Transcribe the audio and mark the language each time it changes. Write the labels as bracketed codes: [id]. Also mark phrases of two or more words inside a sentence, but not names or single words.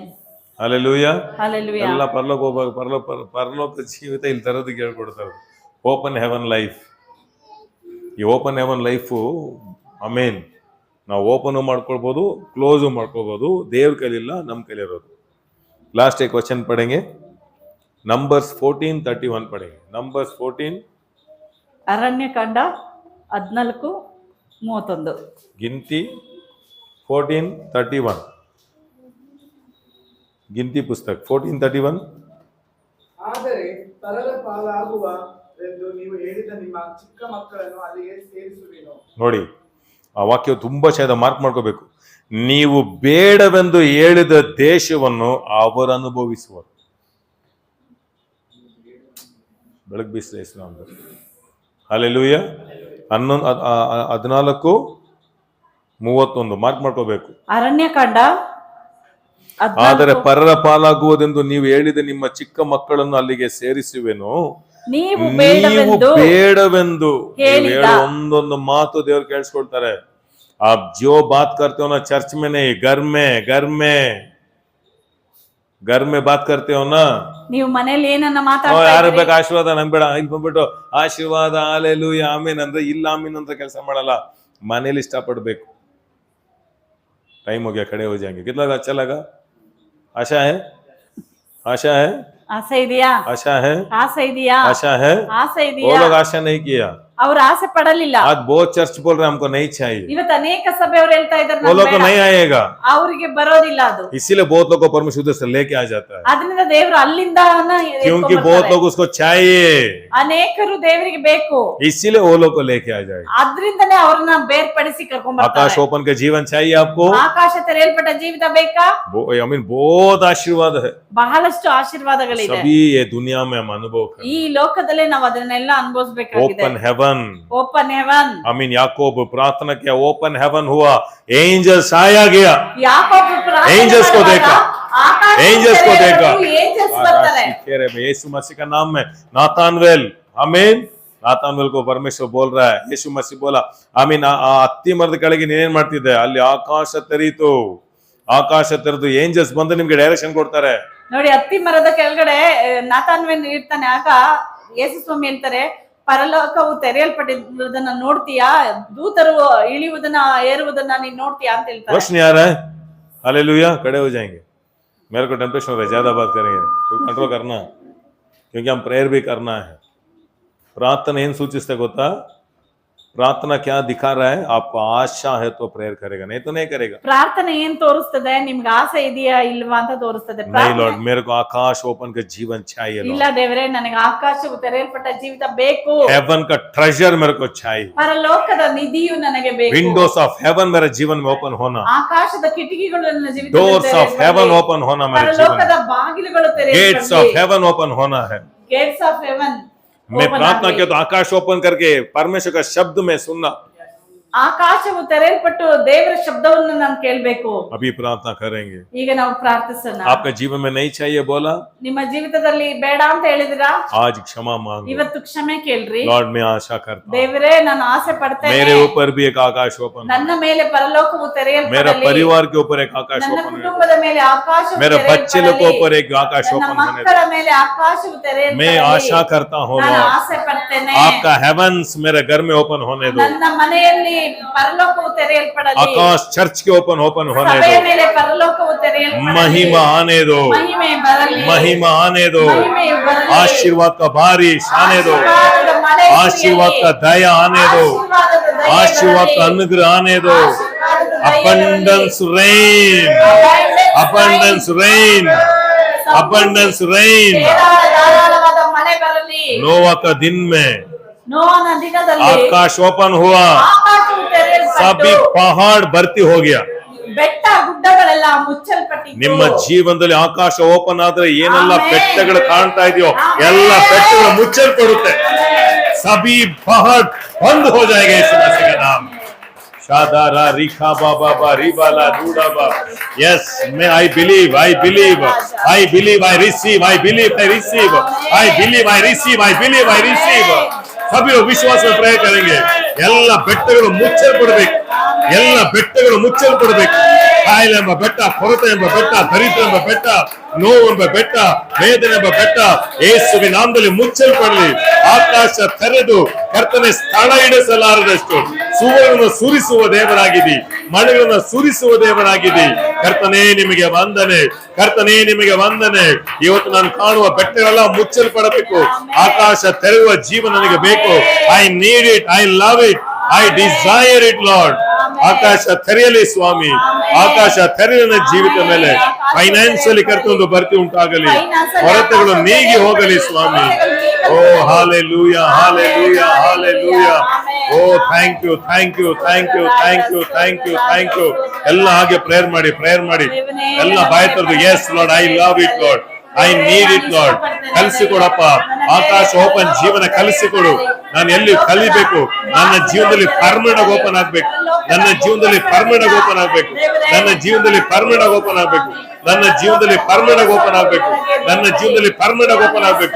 [kn] ಹಾಲೆಲೂಯಾ ಹಲ್ಲೆಲೂಯಾ. ಎಲ್ಲ ಪರಲೋಕ ಹೋಗ್ಬೇಕು ಪರಲೋಕ ಜೀವಿತ ಇಲ್ಲಿ ತರೋದಕ್ಕೆ ಹೇಳ್ಕೊಡ್ತಾರೆ [en] Open Heaven Life [kn] ಈ [en] Open Heaven Life [kn] ಆಮೇನ್ ನಾವು ಓಪನ್ ಮಾಡ್ಕೊಳ್ಬೋದು ಕ್ಲೋಸು ಮಾಡ್ಕೋಬಹುದು ದೇವ್ರ ಕೈಲಿಲ್ಲ ನಮ್ಮ ಕೈಲಿರೋದು [hi] लास्ट एक क्वेश्चन पढ़ेंगे नंबर्स 14: [kn] 31 पढ़ेंगे नंबर्स 14 ಅರಣ್ಯಕಾಂಡ 14:31 [hi] गिनती 14:31 गिनती पुस्तक 14:31 [kn] ಆದರೆ ಪರರ ಪಾಲಾಗುವರೆಂದು ನೀವು ಹೇಳಿದ ನಿಮ್ಮ ಚಿಕ್ಕ ಮಕ್ಕಳನ್ನು ಅಲ್ಲಿಗೆ ಸೇರಿಸುವೆನು. ನೋಡಿ ಆ ವಾಕ್ಯ ತುಂಬಾ ಚೆನ್ನಾಗಿ ಮಾರ್ಕ್ ಮಾಡ್ಕೋಬೇಕು ನೀವು ಬೇಡವೆಂದು ಹೇಳಿದ ದೇಶವನ್ನು ಅವರು ಅನುಭವಿಸುವರು ಬೆಳಗ್ಗೆ ಬೀಸಿದ ಇಸ್ಲಾಂ ಹಾಲೆಲೂಯ 14:31 ಮಾರ್ಕ್ ಮಾಡ್ಕೋಬೇಕು ಅರಣ್ಯಕಾಂಡ ಆದರೆ ಪರರ ಪಾಲಾಗುವುದೆಂದು ನೀವು ಹೇಳಿದ ನಿಮ್ಮ ಚಿಕ್ಕ ಮಕ್ಕಳನ್ನು ಅಲ್ಲಿಗೆ ಸೇರಿಸುವೆನು ನೀವು ನೀವು ಬೇಡವೆಂದು ಹೇಳಿದ. ಹೇಳೋ ಒಂದೊಂದು ಮಾತು ದೇವ್ರು ಕೇಳಿಸ್ಕೊಳ್ತಾರೆ [hi] आप जो बात करते हो ना चर्च में नहीं घर में बात करते हो ना [kn] ನೀವು ಮನೆಯಲ್ಲಿ ಏನನ್ನ ಯಾರು ಮಾತಾಡ್ತಾ ಬೇಕು ಆಶೀರ್ವಾದ ನಂಗೆ ಬೇಡ ಇಲ್ಲಿ ಬಂದ್ಬಿಟ್ಟು ಆಶೀರ್ವಾದ ಹಾಲೆಲೂಯ ಆಮೇನ್ ಅಂದ್ರೆ ಇಲ್ಲ ಆಮೇನ್ ಅಂತ ಕೆಲಸ ಮಾಡಲ್ಲ ಮನೇಲಿ ಇಷ್ಟಪಡ್ಬೇಕು [hi] टाइम हो गया खड़े हो जाएंगे कितना अच्छा लगा आशा है [kn] ಆಸೆ ಇದೆಯಾ? [hi] आशा है [kn] ಆಸೆ ಇದೆಯಾ? [hi] आशा है [kn] ಆಸೆ [hi] वो [kn] ಇದೆಯಾ? [hi] लोग आशा नहीं किया [kn] ಅವ್ರು ಆಸೆ ಪಡಲಿಲ್ಲ. [hi] आज बहुत चर्च बोल रहे हैं हमको नहीं चाहिए [kn] ಇವತ್ತು ಅನೇಕ ಸಭೆಯವರು ಹೇಳ್ತಾ ಇದ್ದಾರೆ [hi] वो लोग को नहीं आएगा [kn] ಅವರಿಗೆ ಬರೋದಿಲ್ಲ ಅದು. [hi] इसीलिए बहुत लोग को परमेश्वर उधर से लेके आ जाता है [kn] ಅದರಿಂದ ದೇವರು ಅಲ್ಲಿಂದ [hi] क्योंकि बहुत लोग उसको चाहिए [kn] ಅನೇಕರು ದೇವರಿಗೆ ಬೇಕು, [hi] इसीलिए वो लोग को लेके आ जाएगा [kn] ಅದ್ರಿಂದನೇ ಅವ್ರನ್ನ ಬೇರ್ಪಡಿಸಿ ಕರ್ಕೊಂಡ್ [hi] आकाश [kn] ಬರ್ತಾರೆ. [hi] ओपन का जीवन चाहिए आपको [kn] ಆಕಾಶ ತೆರೆಯಲ್ಪಟ್ಟ ಜೀವಿತ ಬೇಕಾ? [en] I mean [hi] बहुत आशीर्वाद है [kn] ಬಹಳಷ್ಟು ಆಶೀರ್ವಾದಗಳಿದೆ. [hi] सभी ये दुनिया में हम अनुभव कर [kn] ಈ ಲೋಕದಲ್ಲೇ ನಾವು ಅದನ್ನೆಲ್ಲ ಅನುಭವಿಸಬೇಕಾಗಿದೆ. [en] Open Heaven Open Heaven. I mean [hi] याकूब प्रार्थना किया [en] open heaven [hi] हुआ एंजल्स आया गया [kn] ಯಾಕೋಬ ಪ್ರಾರ್ಥನೆ [hi] Angels को [kn] ಮಾಡುವಾಗ [hi] देखा. [kn] ಆಕಾಶ [hi] Angels को देखा. [kn] ಏಂಜಲ್ಸ್ ಬರ್ತಾರೆ. [hi] यीशु मसीह का नाम है नातानवेल आमीन ನಾತಾನ್ವೇಲ್ को परमेश्वर बोल रहा है यीशु मसीह बोला आमीन [kn] ಆ ಅತ್ತಿ ಮರದ ಕೆಳಗೆ ನೀನೇನ್ ಮಾಡ್ತಿದ್ದೆ ಅಲ್ಲಿ ಆಕಾಶ ತೆರೀತು ಆಕಾಶ ತೆರೆದು ಏಂಜಲ್ಸ್ ಬಂದು ನಿಮ್ಗೆ ಡೈರೆಕ್ಷನ್ ಕೊಡ್ತಾರೆ ನೋಡಿ ಅತ್ತಿ ಮರದ ಕೆಳಗಡೆ ನಾತಾನ್ವೇಲ್ ಇರ್ತಾನೆ. ಆಗ ಯೇಸು ಸ್ವಾಮಿ ಹೇಳ್ತಾರೆ ಪರಲೋಕವು ತೆರೆಯಲ್ಪಟ್ಟಿರುವುದನ್ನ ನೋಡ್ತೀಯಾ, ದೂತರು ಇಳಿಯುವುದನ್ನ ಏರುವುದನ್ನ ನೀನ್ ನೋಡ್ತೀಯಾ ಅಂತ ಹೇಳ್ತಾರೆ. [hi] रोशनी आ रहा है हालेलुया खड़े हो जाएंगे मेरे को टेंप्टेशन हो रहा है ज्यादा बात करेंगे तो कंट्रोल करना है क्योंकि हम प्रेयर भी करना है [kn] ಪ್ರಾರ್ಥನೆ ಏನ್ ಸೂಚಿಸುತ್ತೆ ಗೊತ್ತಾ [hi] प्रार्थना क्या दिखा रहा है? आपको आशा है तो प्रेयर करेगा, नहीं तो नहीं करेगा। [kn] ಪ್ರಾರ್ಥನೆ ಏನ್ ತೋರಿಸ್ತದೆ? ನಿಮ್ಗೆ ಆಸೆ ಇದೆಯಾ ಇಲ್ವಾ ಅಂತ ತೋರಿಸ್ತದೆ. [hi] नहीं लॉर्ड, मेरे को आकाश ओपन का जीवन चाहिए [kn] ಇಲ್ಲ [hi] लॉर्ड, [kn] ದೇವರೇ, ನನಗೆ ಆಕಾಶವು ತೆರೆಯಲ್ಪಟ್ಟ ಜೀವಿತ ಬೇಕು. [hi] हेवन का ट्रेजर मेरे को चाहिए, [kn] ಪರಲೋಕದ ನಿಧಿಯು ನನಗೆ ಬೇಕು. [en] Windows of Heaven [hi] मेरे जीवन में ओपन होना, [kn] ಆಕಾಶದ ಕಿಟಕಿಗಳು ನನ್ನ ಜೀವಿತದಲ್ಲಿ [en] Doors of Heaven [hi] ओपन होना मेरे जीवन [kn] ಪರಲೋಕದ [hi] में, [kn] ಬಾಗಿಲುಗಳು [en] Gates of Heaven [hi] ओपन होना है। [en] Gates of Heaven. [hi] मैं प्रार्थना किया तो आकाश ओपन करके परमेश्वर का शब्द में सुनना, [kn] ಆಕಾಶವು ತೆರೆಯಲ್ಪಟ್ಟು ದೇವರ ಶಬ್ದವನ್ನು ನಾನು ಕೇಳಬೇಕು. [hi] अभी प्रार्थना करेंगे। [kn] ಈಗ ನಾವು ಪ್ರಾರ್ಥಿಸೋಣ. [hi] आपके जीवन में नहीं चाहिए बोला, [kn] ನಿಮ್ಮ ಜೀವಿತದಲ್ಲಿ ಬೇಡ ಅಂತ ಹೇಳಿದಿರಾ? [hi] आज क्षमा मांगो। [kn] ಇವತ್ತು ಕ್ಷಮೆ ಕೇಳ್ರಿ. [hi] लॉर्ड मैं आशा करता हूँ [kn] ದೇವರೇ, ನಾನು ಆಸೆ ಪಡ್ತೇನೆ [hi] मेरे ऊपर भी एक आकाश ओपन हो, [kn] ನನ್ನ ಮೇಲೆ ಪರಲೋಕವು [hi] मेरा [kn] ತೆರೆಯಲ್ಪಡಲಿ. [hi] परिवार के ऊपर एक आकाश [kn] ನನ್ನ [hi] ओपन हो, [kn] ಕುಟುಂಬದ ಮೇಲೆ ಆಕಾಶವು [hi] मेरे बच्चे लोग के [kn] ತೆರೆಯಲ್ಪಡಲಿ. [hi] ऊपर एक आकाश [kn] ನನ್ನ [hi] ओपन होने [kn] ಮಕ್ಕಳ [hi] दो। [kn] ಮೇಲೆ ಆಕಾಶವು [hi] मैं [kn] ತೆರೆಯಲ್ಪಡಲಿ. [hi] आशा करता हूँ [kn] ನಾನು [hi] लॉर्ड, [kn] ಆಸೆ ಪಡ್ತೇನೆ [hi] आपका हेवंस मेरे घर में ओपन होने दो, [kn] ನನ್ನ ಮನೆಯಲ್ಲಿ ಪರಲೋಕವು ತೆರೆಯಲ್ಪಡಲಿ. [hi] आकाश चर्च के ओपन होने [kn] ಸಭೆಯ [hi] दो, [kn] ಮೇಲೆ ಪರಲೋಕವು ತೆರೆಯಲ್ಪಡಲಿ. [hi] महिमा आने दो, [kn] ಮಹಿಮೆ ಬರಲಿ. [hi] महिमा आने दो, [kn] ಮಹಿಮೆಯು ಬರಲಿ. [hi] आशीर्वाद का बारिश आने दो, [kn] ಆಶೀರ್ವಾದದ ಮಳೆ ಸುರಿಯಲಿ. [hi] आशीर्वाद का दया आने दो, [kn] ಆಶೀರ್ವಾದದ ದಯೆ [hi] आशीर्वाद का [kn] ಬರಲಿ. [hi] अनुग्रह आने दो, [kn] ಆಶೀರ್ವಾದದ ದಯೆ [en] abundance rain, abundance rain, abundance rain। [kn] ಧಾರಾಳವಾದ ಮಳೆ ಬರಲಿ. [hi] नोवा का दिन में [kn] ನೋಹನ ದಿನದಲ್ಲಿ [hi] आकाश ओपन हुआ, [kn] ಆಕಾಶವು ತೆರೆಯಲ್ಪಟ್ಟು [hi] सभी पहाड़ भर्ती हो गया। [kn] ಬೆಟ್ಟ ಗುಡ್ಡಗಳೆಲ್ಲ ಮುಚ್ಚಲ್ಪಟ್ಟಿತ್ತು. ನಿಮ್ಮ ಜೀವನದಲ್ಲಿ ಆಕಾಶ ಓಪನ್ ಆದ್ರೆ ಏನೆಲ್ಲ ಆಮೆನ್. ಬೆಟ್ಟಗಳು ಕಾಣ್ತಾ ಇದೆಯೋ ಆಮೆನ್. ಎಲ್ಲ ಬೆಟ್ಟಗಳು ಮುಚ್ಚಲ್ಪಡುತ್ತೆ, [hi] सभी पहाड़ बंद हो जाएगा यीशु मसीह के नाम। शादारा रिखा बाबा बा रिबाला दूडाबा। [en] यस मैं I believe I believe I believe I receive I believe I receive I believe I receive I believe I receive. [hi] सभी लोग विश्वास में प्रेयर करेंगे, [kn] ಎಲ್ಲ ಬೆಟ್ಟಗಳು ಮುಚ್ಚಲ್ಪಡಬೇಕು, ಎಲ್ಲ ಬೆಟ್ಟಗಳು ಮುಚ್ಚಲ್ಪಡಬೇಕು। ಕಾಯಿಲೆ ಎಂಬ ಬೆಟ್ಟ, ಕೊರತೆ ಎಂಬ ಬೆಟ್ಟ, ದರಿದ್ರ ಎಂಬ ಬೆಟ್ಟ, ನೋವು ಎಂಬ ಬೆಟ್ಟ, ವೇದನೆ ಎಂಬ ಬೆಟ್ಟ ಯೇಸುವಿನ ನಾಮದಲ್ಲಿ ಮುಚ್ಚಲ್ಪಡಲಿ। ಆಕಾಶ ತೆರೆದು ಕರ್ತನೆ ಸ್ಥಳ ಹಿಡಿಸಲಾರದಷ್ಟು ಸುವರ್ಣವನ್ನು ಸುರಿಸುವ ದೇವರಾಗಿದ್ದಿ, ಮಳೆಗಳನ್ನು ಸುರಿಸುವ ದೇವರಾಗಿದ್ದಿ। ಕರ್ತನೇ ನಿಮಗೆ ವಂದನೆ, ಕರ್ತನೇ ನಿಮಗೆ ವಂದನೆ। ಇವತ್ತು ನಾನು ಕಾಣುವ ಬೆಟ್ಟಗಳೆಲ್ಲ ಮುಚ್ಚಲ್ಪಡಬೇಕು, ಆಕಾಶ ತೆರೆಯುವ ಜೀವನ ನನಗೆ ಬೇಕು। [en] I need it, I love it, I desire it Lord. [kn] ಆಕಾಶ ತೆರೆಯಲಿ ಸ್ವಾಮಿ, ಆಕಾಶ ತೆರೆಯನ ಜೀವಿತ ಮೇಲೆ ಫೈನಾನ್ಷಿಯಲಿ ಕರ್ತೊಂದು ಭರ್ತಿ ಉಂಟಾಗಲಿ, ಕೊರತೆಗಳು ನೀಗಿ ಹೋಗಲಿ ಸ್ವಾಮಿ। ಓ ಹಾಲೆಲೂಯಾ ಹಾಲೆಲೂಯಾ ಹಾಲೆಲೂಯಾ। [en] ಓ thank you thank you thank you thank you thank you thank you. [kn] ಎಲ್ಲ ಹಾಗೆ ಪ್ರೇಯರ್ ಮಾಡಿ ಪ್ರೇಯರ್ ಮಾಡಿ, ಎಲ್ಲ ಬಾಯಿ ತೆರೆದು [en] Yes Lord I love it Lord, I need it Lord. [kn] ಕಲಿಸಿಕೊಡಪ್ಪ, ಆಕಾಶ ಓಪನ್ ಜೀವನ ಕಲಿಸಿಕೊಡು। ನಾನು ಎಲ್ಲಿ ಕಲಿಬೇಕು, ನನ್ನ ಜೀವನದಲ್ಲಿ [en] permanent open [kn] ಆಗ್ಬೇಕು, ನನ್ನ ಜೀವನದಲ್ಲಿ [en] permanent open [kn] ಆಗ್ಬೇಕು, ನನ್ನ ಜೀವನದಲ್ಲಿ [en] permanent open [kn] ಆಗ್ಬೇಕು, ನನ್ನ ಜೀವನದಲ್ಲಿ [en] permanent open [kn] ಆಗ್ಬೇಕು, ನನ್ನ ಜೀವನದಲ್ಲಿ [en] permanent open [kn] ಆಗ್ಬೇಕು।